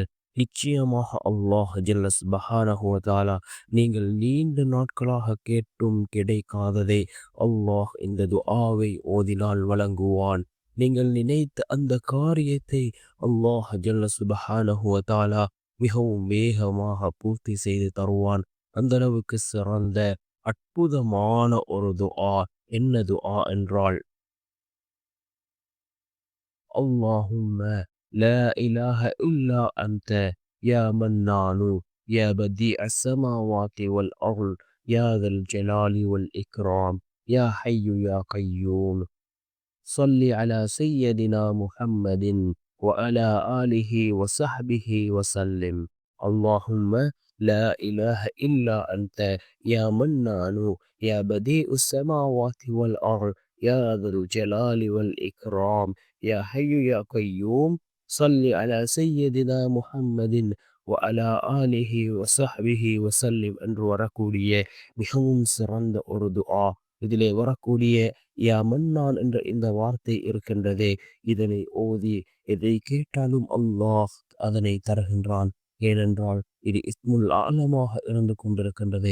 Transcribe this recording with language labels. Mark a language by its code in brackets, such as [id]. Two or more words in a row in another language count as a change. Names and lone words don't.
[ta] நிச்சயமாக அல்லாஹ் [ar] جل سبحانه وتعالى [ta] நீங்கள் நீண்ட நாட்களாக கேட்டும் கிடைக்காததை அல்லாஹ் இந்த துஆவை ஓதினால் வழங்குவான். நீங்கள் நினைத்த அந்த காரியத்தை அல்லாஹ் [ar] جل سبحانه وتعالى [ta] மிகவும் வேகமாக பூர்த்தி செய்து தருவான். அந்த அளவுக்கு சிறந்த அற்புதமான ஒரு துஆ. என்ன துஆ என்றால், [ar] اللهم لا إله إلا أنت يا منان يا بديع السماوات والأرض يا ذا الجلال والإكرام يا حي يا قيوم صل على سيدنا محمد وعلى آله وصحبه وسلم. اللهم لا إله إلا أنت يا منان يا بديع السماوات والأرض يا ذا الجلال والإكرام يا حي يا قيوم صل على سيدنا محمد وعلى آله وصحبه وسلم [ta] என்று வரக்கூடிய மிகவும் சிறந்த ஒரு துஆ. இதிலே வரக்கூடிய [ar] يا منان [ta] என்ற இந்த வார்த்தை இருக்கின்றதே, இதனை ஓதி எதை கேட்டாலும் அல்லாஹ் அதனை தருகின்றான். ஏனென்றால் இது [ar] اسم الأعظم [ta] இருந்து கொண்டிருக்கின்றது.